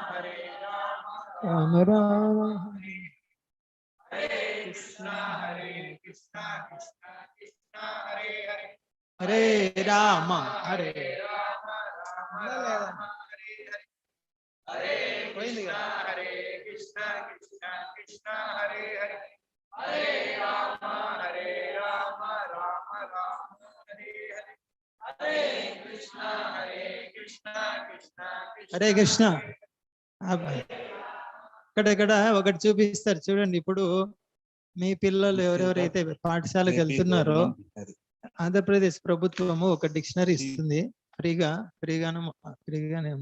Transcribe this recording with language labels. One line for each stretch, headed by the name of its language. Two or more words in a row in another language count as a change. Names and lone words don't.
Sanskrit: రామ హరే కృష్ణ కృష్ణ కృష్ణ హరే హరే, హరే రామ హరే రామ హరే హరే, హరే కృష్ణ కృష్ణ కృష్ణ హరే హరే, హరే రామ రామ హరే హరే, హరే కృష్ణ కృష్ణ హరే కృష్ణ.
Telugu: ఇక్కడ ఒకటి చూపిస్తారు చూడండి. ఇప్పుడు మీ పిల్లలు ఎవరెవరైతే పాఠశాలకు వెళ్తున్నారో ఆంధ్రప్రదేశ్ ప్రభుత్వము ఒక డిక్షనరీ ఇస్తుంది ఫ్రీగానేమో.